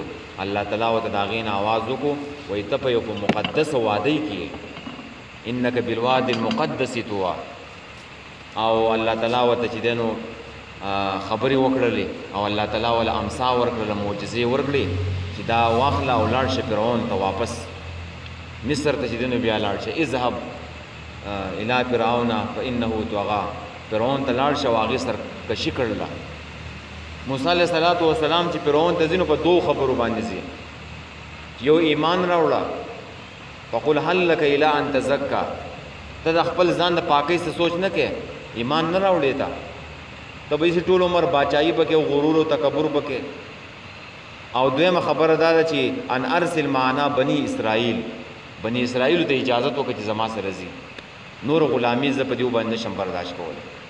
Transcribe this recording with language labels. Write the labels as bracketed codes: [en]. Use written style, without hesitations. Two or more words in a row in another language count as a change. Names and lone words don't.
[ps] الله تعالی ورته د هغې نه آواز وکړو، وایي ته په یو په مقدسه وادۍ کې [ar] انک بالوادي المقدس طوا. [ps] او الله تعالی ورته چې خبرې وکړلې، او الله تعالی وله امسا ورکړله، معجزې ورکړې چې دا واخله او لاړ شه فرعون ته واپس مصر ته چې بیا لاړ شه. [ar] اذهب الى فرعون فانه طغى، [ps] فرعون ته لاړ شه او هغې سرکشي کړله. موسی علیه السلام چې فرعون ته ځي نو په 2 خبرو باندې ځي. یو ایمان راوړه، [ar] فقل هل لك الى ان تزکا، [ps] ته د خپل ځان د پاکۍ څه سوچ نه کې، ایمان نه راوړې ته به یې ټول عمر باچایي پکې او غرور او تکبر پکې. او دویمه خبره دا ده چې [ar] ان ارسل معنا بني اسرائیل، [ps] بني اسرائیلو ته اجازت وکړه چې زما سره ځي، نور غلامي زه په دې باندې نشم برداشت کولی.